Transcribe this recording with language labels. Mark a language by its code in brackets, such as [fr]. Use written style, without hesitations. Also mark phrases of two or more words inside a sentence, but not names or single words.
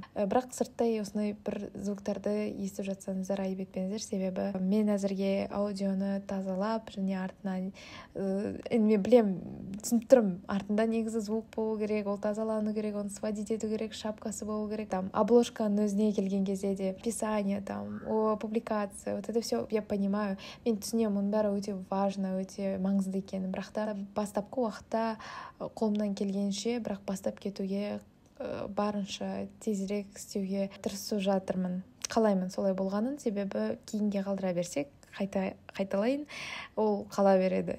[kk] Бірақ сырттай осындай бір звуктарды естіп жатсаңыздар айып етпеңіздер, себебі мен әзірге аудионы тазалап, және артынан мен білем, түсініп тұрмын, артында негізі звук болу керек, ол тазалану керек, оны сводить ету керек, шапкасы болу керек, там обложканың өзіне келген кезде де [ru] описание, там публикация, вот это все я понимаю, [kk] мен түсінемін, оның бәрі өте важно, өте маңызды екенін. Бірақ та бастапқы уақытта қолымнан келгенше, бірақ бастап кетуге барынша тезірек істеуге тырысып жатырмын. Қалаймын солай болғанын, себебі кейінге қалдыра берсек, қайталайын, ол қала береді.